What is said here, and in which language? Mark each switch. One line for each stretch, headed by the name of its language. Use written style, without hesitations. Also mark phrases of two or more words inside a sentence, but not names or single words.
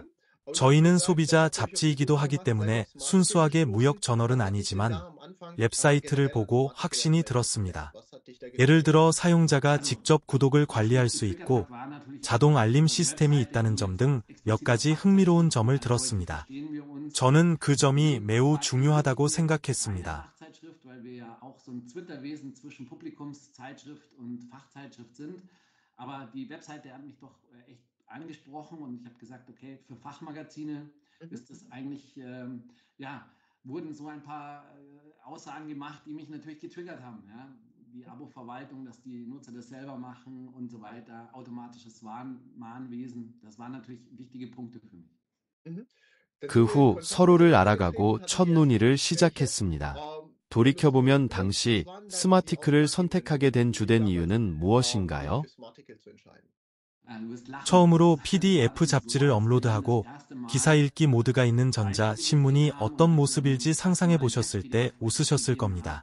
Korean: 저희는 소비자 잡지이기도 하기 때문에 순수하게 무역 저널은 아니지만 웹사이트를 보고 확신이 들었습니다. 예를 들어 사용자가 직접 구독을 관리할 수 있고 자동 알림 시스템이 있다는 점 등 몇 가지 흥미로운 점을 들었습니다. 저는 그 점이 매우 중요하다고 생각했습니다.
German: Aber die Webseite hat mich doch echt angesprochen und ich habe gesagt, okay, für Fachmagazine ist das eigentlich, ja, wurden so ein paar Aussagen gemacht, die mich natürlich getriggert haben. Ja? Die Abo-Verwaltung, dass die Nutzer das selber machen und so weiter, automatisches Mahnwesen, das waren natürlich wichtige Punkte für mich.
Korean: 그 후 서로를 알아가고 첫 논의를 시작했습니다. 돌이켜보면 당시 스마티클을 선택하게 된 주된 이유는 무엇인가요? 처음으로 PDF 잡지를 업로드하고 기사 읽기 모드가 있는 전자 신문이 어떤 모습일지 상상해 보셨을 때 웃으셨을 겁니다.